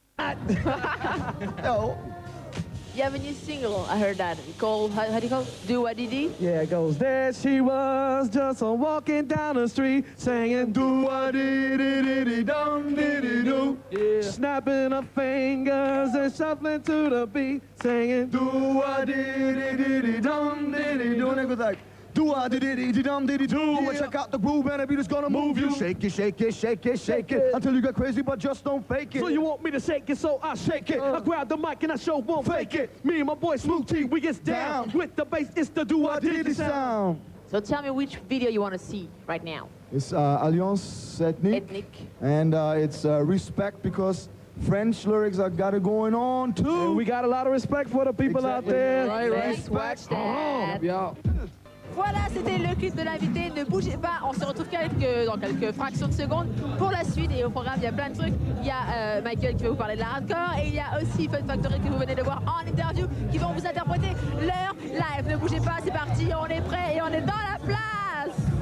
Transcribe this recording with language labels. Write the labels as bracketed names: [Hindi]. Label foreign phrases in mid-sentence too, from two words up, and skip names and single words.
[English] what? Yo. You have a new single, I heard that. Called, how do you call it? Do What Did He? Yeah, it goes, there she was, just walking down the street, singing, do-a-dee-dee-dee-dee-dum-dee-dee-doo. Yeah. Snapping her fingers and shuffling to the beat, singing, do-a-dee-dee-dee-dee-dum-dee-dee-doo. And it goes like, do-a-dee-dee-dee-dum-dee-dee-doo. Yeah. Well, check out the groove and the beat is gonna move you. Shake it, shake it, shake it, shake it, until you get crazy, but just don't fake it. so you want me to shake it, so I shake it. I grab the mic and I show won't fake it. Me and my boy Smooth T, we get down. With the bass, it's the do-a-dee-dee sound. So tell me which video you want to see right now. It's Alliance Ethnique. Ethnic. And it's respect because French lyrics are got it going on too. And we got a lot of respect for the people out there. Let's watch that. Yeah. [French] Voilà, c'était le quiz de l'invité. Ne bougez pas, on se retrouve dans quelques fractions de secondes pour la suite. Et au programme, il y a plein de trucs. Il y a Michael qui va vous parler de la hardcore. Et il y a aussi Fun Factory que vous venez de voir en interview qui vont vous interpréter leur live. Ne bougez pas, c'est parti, on est prêts et on est dans la place.